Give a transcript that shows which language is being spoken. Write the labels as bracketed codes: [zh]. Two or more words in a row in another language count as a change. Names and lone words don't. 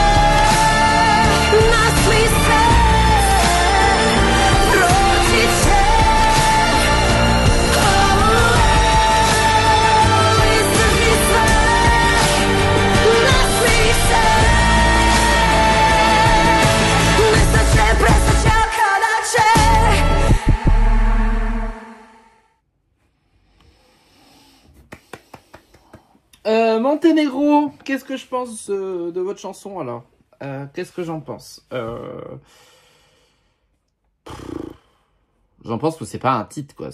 [sr] nasmi se, proći će. Izdrži sve, nasmi se. Nestaće, prestaće, a kada će? [fr] Monténégro, qu'est-ce que je pense de votre chanson alors? Qu'est-ce que j'en pense? J'en pense que c'est pas un titre, quoi.